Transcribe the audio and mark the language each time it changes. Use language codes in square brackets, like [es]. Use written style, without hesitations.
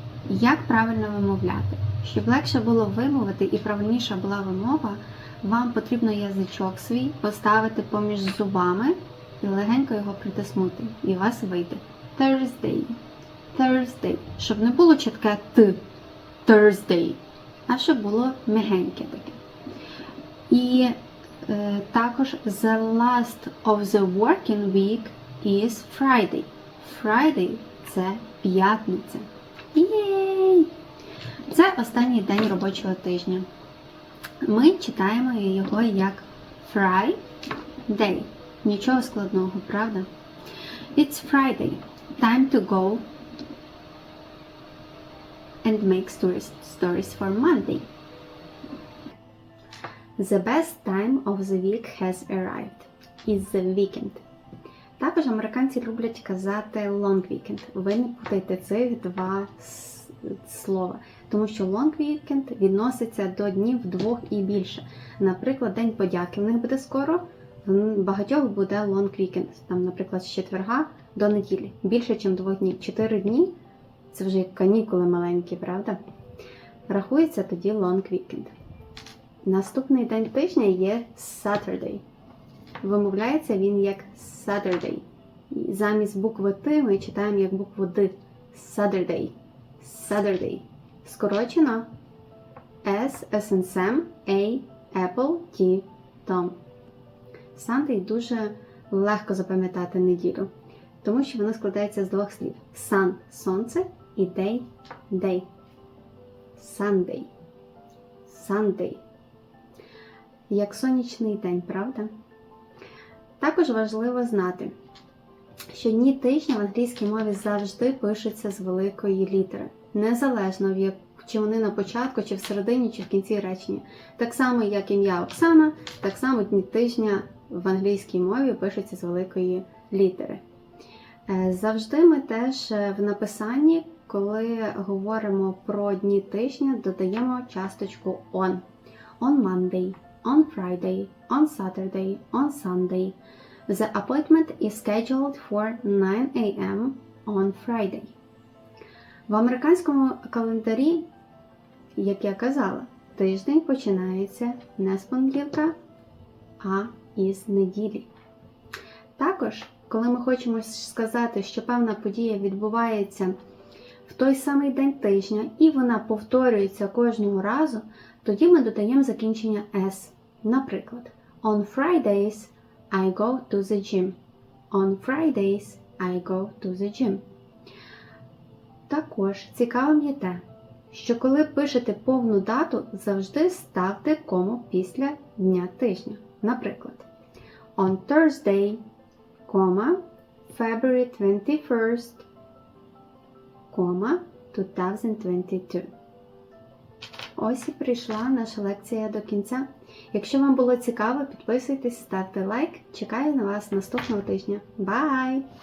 [uk] Як правильно вимовляти? Щоб легше було вимовити і правильніша була вимова, вам потрібно язичок свій поставити поміж зубами і легенько його притиснути. І у вас вийде Thursday. Щоб не було чітке Т. Thursday. А щоб було м'ягеньке таке. І також [en] the last of the working week is Friday. [uk] Friday – це п'ятниця. Єй! Це останній день робочого тижня. Ми читаємо його як Friday. Нічого складного, правда? [en] It's Friday. Time to go and make stories for Monday. The best time of the week has arrived. Is the weekend. [uk] Також американці люблять казати long weekend. Ви не путайте цих два слова. Тому що long weekend відноситься до днів двох і більше. Наприклад, День подяки в них буде скоро, в багатьох буде long weekend. Там, наприклад, з четверга до неділі. Більше, ніж 2 днів. 4 дні – це вже як канікули маленькі, правда? Рахується тоді long weekend. Наступний день тижня є Saturday. Вимовляється він як Saturday. Замість букви Т ми читаємо як букву Д. [en] Saturday. Saturday. [uk] Скорочено [en] S, S and Sam, A, Apple, T, Tom. [uk] Sunday дуже легко запам'ятати неділю, тому що воно складається з двох слів. Sun – сонце і day – day. [en] Sunday. Sunday. [uk] Як сонячний день, правда? Також важливо знати, що дні тижня в англійській мові завжди пишуться з великої літери. Незалежно, чи вони на початку, чи всередині, чи в кінці речення. Так само, як ім'я Оксана, так само дні тижня в англійській мові пишуться з великої літери. Завжди ми теж в написанні, коли говоримо про дні тижня, додаємо часточку on. [en] On Monday, on Friday, on Saturday, on Sunday. The appointment is scheduled for 9 a.m. on Friday. [uk] В американському календарі, як я казала, тиждень починається не з понеділка, а із неділі. Також, коли ми хочемо сказати, що певна подія відбувається в той самий день тижня і вона повторюється кожного разу, тоді ми додаємо закінчення S. Наприклад, [en] on Fridays I go to the gym. On Fridays I go to the gym. [uk] Також цікавим є те, що коли пишете повну дату, завжди ставте кому після дня тижня. Наприклад, [en] on Thursday, February 21st, 2022. [uk] Ось і прийшла наша лекція до кінця. Якщо вам було цікаво, підписуйтесь, ставте лайк. Чекаю на вас наступного тижня. Бай!